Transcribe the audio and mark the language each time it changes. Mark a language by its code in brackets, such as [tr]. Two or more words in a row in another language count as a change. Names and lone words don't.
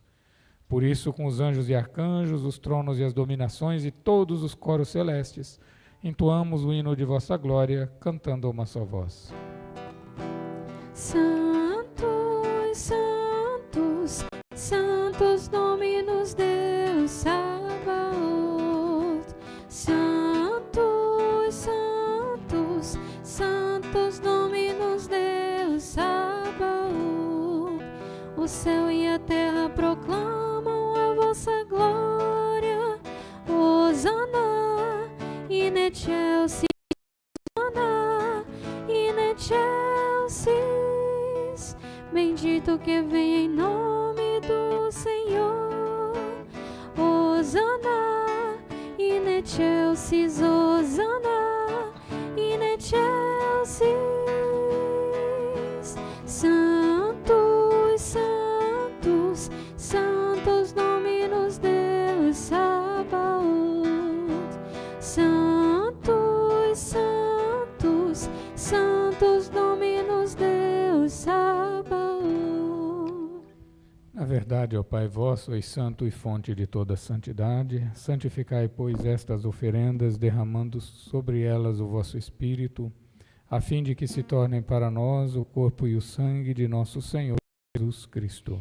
[pt] Por isso, com os anjos e arcanjos, os tronos e as dominações e todos os coros celestes, entoamos o hino de vossa glória, cantando a uma só voz. [la] Santos, santos, santos Dominus Deus Sabaoth. Santos, santos, santos Dominus Deus Sabaoth. [pt] O céu e a terra proclamam a vossa glória. [la] Hosana, in excelsis, Hosana, in excelsis. [pt] Bendito que vem em nome do Senhor. [la] Hosana, in excelsis, Hosana, in excelsis. Santos, santos, santos Dominus Deus Sabaoth. Santos, santos, santos Dominus Deus Sabaoth. [pt] Na verdade, ó Pai vosso, és santo e fonte de toda santidade, santificai, pois, estas oferendas, derramando sobre elas o vosso Espírito, a fim de que se tornem para nós o corpo e o sangue de nosso Senhor Jesus Cristo.